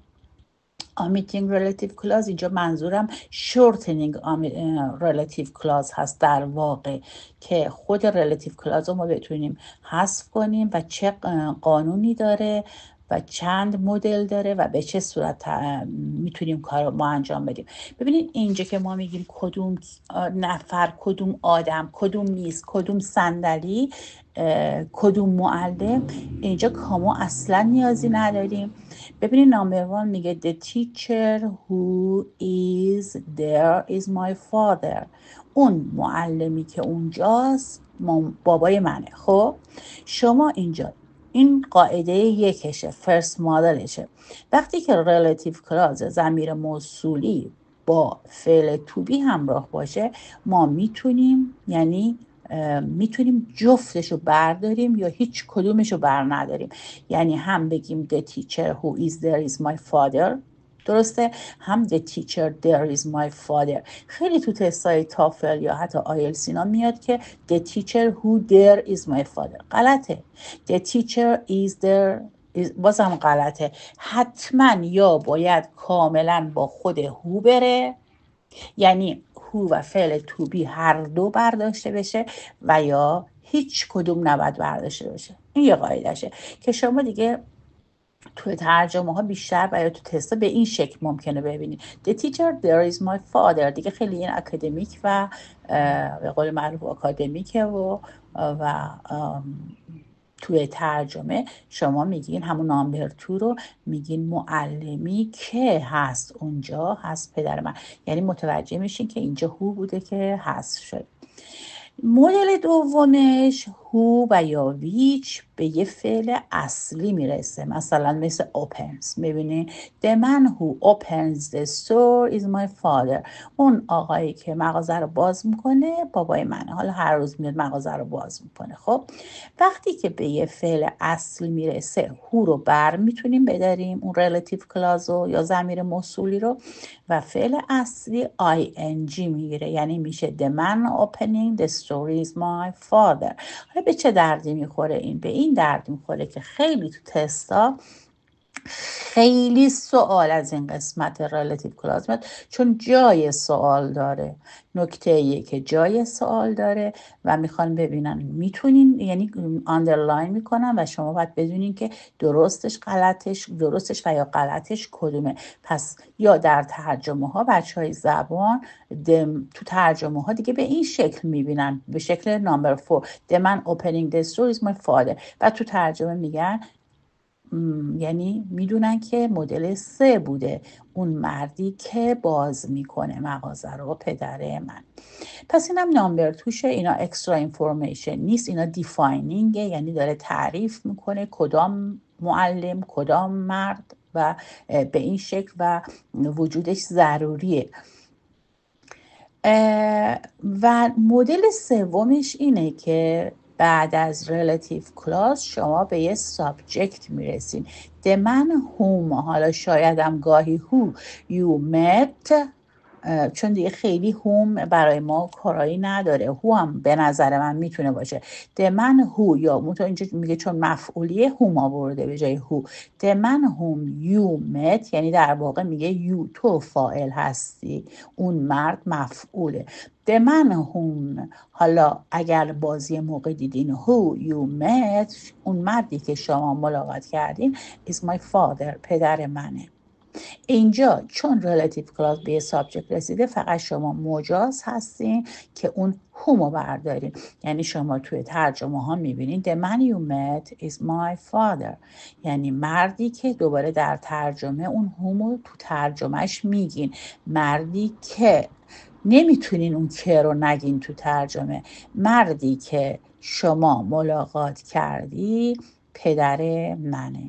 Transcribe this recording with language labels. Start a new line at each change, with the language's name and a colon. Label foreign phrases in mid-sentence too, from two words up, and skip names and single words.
English: omitting relative clause
Persian: اینجا منظورم
English: shortening relative clause
Persian: هست در واقع، که خود
English: relative clause
Persian: رو ما بتونیم حذف کنیم و چه قانونی داره و چند مدل داره و به چه صورت میتونیم کار رو ما انجام بدیم. ببینید اینجا که ما میگیم کدوم نفر، کدوم آدم، کدوم میز، کدوم صندلی، کدوم معلم، اینجا کامو اصلا نیازی نداریم.
English: ببینید number one میگه the teacher who is there is my father،
Persian: اون معلمی که اونجاست بابای منه. خب شما اینجا این قاعده یکشه، فرست مادرشه. وقتی که
English: relative clause
Persian: ضمیر موصولی با فعل
English: to be
Persian: همراه باشه، ما میتونیم میتونیم جفتش رو برداریم یا هیچ کدومش رو بر نداریم. یعنی هم بگیم
English: the teacher who is there is my father،
Persian: درسته، هم
English: the teacher there is my father.
Persian: خیلی تو تستای تافل یا حتی آیلتس اینا میاد که
English: the teacher who there is my father،
Persian: غلطه.
English: the teacher is there
Persian: بازم غلطه. حتما یا باید کاملا با خود هو بره، یعنی هو و فعل
English: to be
Persian: هر دو برداشته بشه، و یا هیچ کدوم نباید برداشته بشه. این یه قاعدشه که شما دیگه توی ترجمه ها بیشتر و یا تو تستا به این شکل ممکنه ببینید
English: the teacher there is my father،
Persian: دیگه خیلی این اکادمیک و به قول معروف اکادمیکه و توی ترجمه شما میگین همون
English: number two
Persian: رو میگین معلمی که هست اونجا هست پدر من، یعنی متوجه میشین که اینجا هو بوده که هست شد. مدل دومش هو و یا ویچ به یه فعل اصلی میرسه، مثلا مثل opens.
English: میبینی the man who opens the store is my father،
Persian: اون آقایی که مغازه رو باز میکنه بابای منه، حالا هر روز میاد مغازه رو باز میکنه. خب وقتی که به یه فعل اصلی میرسه هو رو بر میتونیم بداریم، اون
English: relative clause
Persian: رو یا ضمیر موصولی رو، و فعل اصلی ing میگیره، یعنی میشه
English: the man opening the store is my father.
Persian: حالا به چه دردی میخوره این؟ به این درد میخوره که خیلی تو تستا خیلی سوال از این قسمت
English: relative clause
Persian: میاد، چون جای سوال داره. نکته که جای سوال داره و میخوان ببینن میتونین، یعنی underline میکنن و شما باید بدونین که درستش و یا غلطش کدومه. پس یا در ترجمه ها بچه های زبان تو ترجمه ها دیگه به این شکل میبینن، به شکل نامبر 4
English: the man opening the store is my father،
Persian: و تو ترجمه میگن یعنی میدونن که مدل 3 بوده، اون مردی که باز میکنه مغازه رو پدر من. پس اینم نامبر توشه، اینا
English: extra information
Persian: نیست، اینا دیفاینینگه، یعنی داره تعریف میکنه کدام معلم کدام مرد و به این شکل و وجودش ضروریه. و مدل سومش اینه که بعد از
English: relative clause
Persian: شما به یه subject میرسین.
English: the man whom،
Persian: حالا شایدم گاهی
English: who you met،
Persian: چون دیگه خیلی هوم برای ما کارایی نداره، هو هم به نظر من میتونه باشه
English: the man who،
Persian: یا اینجا میگه چون مفعولیه هوم آورده به جای هو.
English: the man whom you met
Persian: یعنی در واقع میگه you تو فاعل هستی، اون مرد مفعوله.
English: the man whom،
Persian: حالا اگر بازی موقع دیدین
English: who you met،
Persian: اون مردی که شما ملاقات کردین
English: is my father،
Persian: پدر منه. اینجا چون
English: relative clause
Persian: به subject رسیده فقط شما مجاز هستین که اون whom بردارین. یعنی شما توی ترجمه ها میبینین
English: the man you met is my father،
Persian: یعنی مردی که دوباره در ترجمه اون whom تو ترجمهش میگین، مردی که نمیتونین اون که رو نگین تو ترجمه، مردی که شما ملاقات کردی پدر منه.